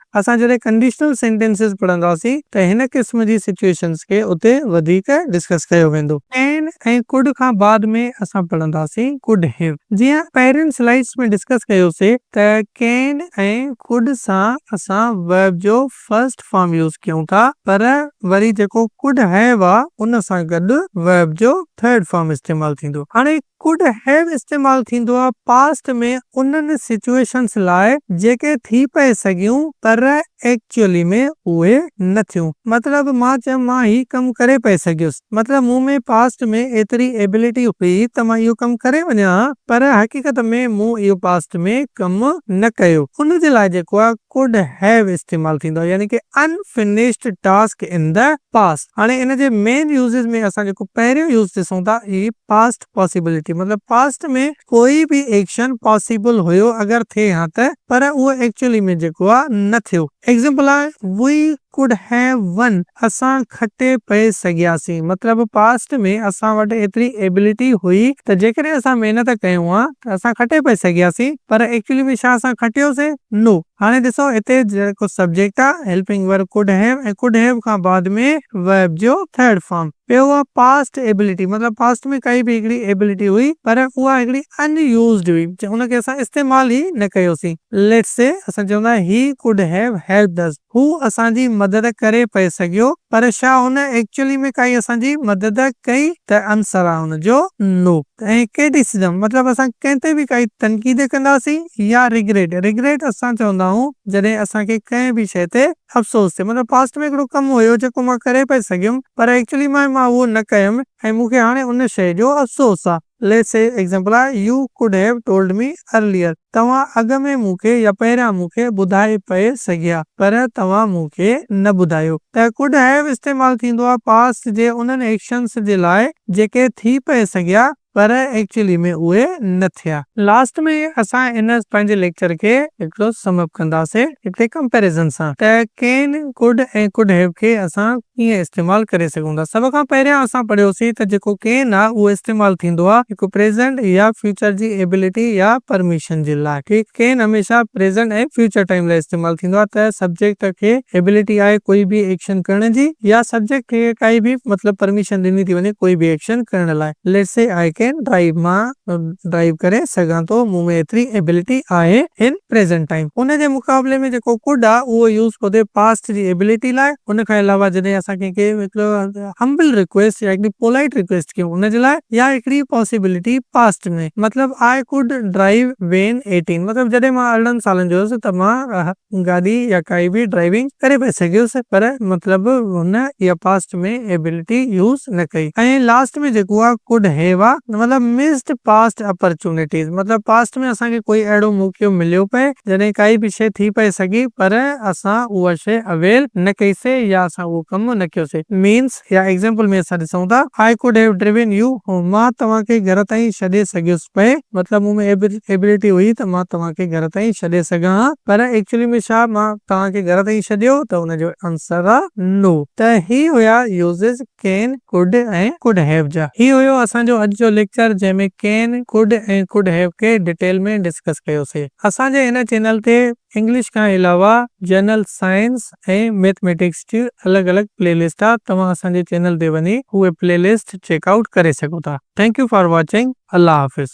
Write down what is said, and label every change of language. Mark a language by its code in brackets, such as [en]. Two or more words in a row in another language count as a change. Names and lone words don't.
[sd] असां जॾहिं [en] conditional sentences [sd] पढ़ंदासीं त हिन क़िस्म जी सिचुएशंस खे उते वधीक डिस्कस कयो वेंदो। कैन ऐं कुड खां बाद में असां पढ़ंदासीं [en] could have. [sd] जीअं पहिरियुनि स्लाइड्स में डिस्कस कयोसीं त कैन ऐं कुड सां असां वर्ब जो [en] first form use [sd] कयूं था, पर वरी जेको [en] could have [sd] आहे उन सां गॾु वर्ब जो [en] third form [sd] इस्तेमाल थींदो। हाणे [en] could have [sd] इस्तेमाल थींदो आहे पास्ट में उन्हनि सिचुएशंस लाइ जेके थी पए सघियूं पर एक्चुअली में उहे न थियूं। मतलब मां चयो मां ही कमु करे पए सघियुसि, मतलब मूं में पास्ट में एतिरी एबिलिटी हुई त मां इहो कमु करे वञा, पर हक़ीक़त में मूं इहो पास्ट में कमु न कयो। उन जे लाइ जेको आहे [en] could have [sd] इस्तेमाल थींदो आहे, [en] यानी कि unfinished task in the past. [sd] हाणे इन जे [en] main uses [sd] में असां जेको पहिरियों यूज़ ॾिसूं था ही [en] past possibility, [sd] मतलब पास्ट में कोई भी [en] action possible [sd] हुयो अगर थे हा त, पर उहो एक्चुअली में जेको आहे न थियो। [en] एग्जांपल आहे we could have won, [sd] असां खटे पए सघियासीं, मतलब पास्ट में असां वटि एतिरी एबिलिटी हुई त जेकॾहिं असां महिनत कयूं हा त असां खटे पए सघियासीं, पर एक्चुअली में छा असां खटियोसीं? नो। हाणे ॾिसो हिते जेको सब्जेक्ट आहे [en] helping verb could have [sd] ऐं [en] could have [sd] खां बाद में वर्ब जो [en] third form. [sd] ॿियो आहे [en] past ability, [sd] मतलब पास्ट में काई बि हिकिड़ी एबिलिटी हुई पर उहा हिकिड़ी अनयूज़्ड हुई, हुनखे असां इस्तेमाल ई न कयोसीं। [en] let's say [sd] असां चवंदा ही [en] could have helped us, [sd] हू असांजी मदद करे पए सघियो, पर छा हुन एक्चुअली में काई असांजी मदद कई? त आंसर आहे हुनजो नो। ऐं क्रिटिसिज्म, मतलब असां कंहिं ते बि काई तनक़ीद कंदासीं या रिग्रेट। रिग्रेट असां चवंदा आहियूं जॾहिं असांखे कंहिं बि शइ ते अफ़सोस थिए, मतलब पास्ट में हिकिड़ो कमु हुयो जेको मां करे पए सघियुमि, पर एक्चुअली मां उहो न कयुमि ऐं मूंखे हाणे उन शइ जो अफ़सोस आहे। [en] let's say example आहे you could have told me earlier, [sd] तव्हां अॻ में मूंखे या पहिरियां मूंखे ॿुधाए पए सघिया पर तव्हां मूंखे न ॿुधायो। त [en] could have [sd] इस्तेमाल थींदो आहे पास्ट जे उन्हनि एक्शन्स जे लाइ जेके थी पए सघिया पर एक्चुअली में उहे न थिया। लास्ट में असां इन पंहिंजे लेक्चर खे हिकिड़ो समअप कंदासीं हिकिड़े कंपेरिज़न सां त [en] can could [sd] ऐं [en] could have [sd] खे असां कीअं इस्तेमाल करे सघूं था। सभ खां पहिरियां असां पढ़ियोसीं त जेको कैन आहे उहो इस्तेमाल थींदो आहे हिकु प्रेज़ेंट या फ्यूचर जी एबिलिटी या परमिशन जे लाइ। ठीकु, कैन हमेशा प्रेज़ेंट ऐं [en] future time [sd] लाइ इस्तेमाल थींदो आहे त सब्जेक्ट खे एबिलिटी आहे कोई बि एक्शन करण जी या सब्जेक्ट खे काई बि मतलब परमिशन ॾिनी थी वञे कोई बि एक्शन करण लाइ। [en] let's say I can drive, [sd] मां ड्राइव करे सघां थो, मूं में एतिरी एबिलिटी आहे [en] in present time. [sd] उन जे मुक़ाबले में जेको कुड आहे उहो यूज़ थो थिए पास्ट जी एबिलिटी लाइ। उन खां अलावा जॾहिं असां कंहिंखे हिकिड़ो [en] humble request [sd] या हिकिड़ी [en] polite request [sd] कयूं उन जे लाइ या हिकिड़ी [en] possibility past [sd] में मतलब [en] I could drive when 18 [sd] मतलब जॾहिं मां 18 सालनि जो हुयुसि त मां गाॾी या काई बि ड्राइविंग करे पए सघियुसि पर मतलब हुन इहा पास्ट में एबिलिटी यूज़ न कई। ऐं लास्ट में जेको आहे [en] could have [sd] आहे मतलब [en] missed past opportunities [sd] मतलब पास्ट में असांखे कोई अहिड़ो मौको मिलियो पए जॾहिं काई बि शइ थी पए सघी पर असां उहा शइ अवेल न कईसीं या असां उहो कमु न कयोसीं। [en] मीन्स या एग्जांपल [sd] में असां ॾिसूं था [en] I could have driven you, [sd] मां तव्हांखे घर ताईं छॾे सघियुसि पए मतलब मूं में एबिलिटी हुई त मां तव्हांखे घर ताईं छॾे सघां हा पर एक्चुअली में छा मां तव्हांखे घर ताईं छॾियो त हुनजो आंसर आहे नो। त ही हुया [en] uses can could [sd] ऐं [en] could have [sd] जा। ही हुयो असांजो अॼु जो लेक्चर जंहिंमें [en] can could [sd] ऐं [en] could have [sd] खे डिटेल में डिस्कस कयोसीं। असांजे हिन चैनल ते इंग्लिश खां अलावा [en] general science [sd] ऐं मैथमेटिक्स जी अलॻि अलॻि प्लेलिस्ट आहे, तव्हां असांजे चैनल ते वञी उहे प्लेलिस्ट चेकआउट करे सघो था। [en] thank you for watching. [ur] اللہ حافظ.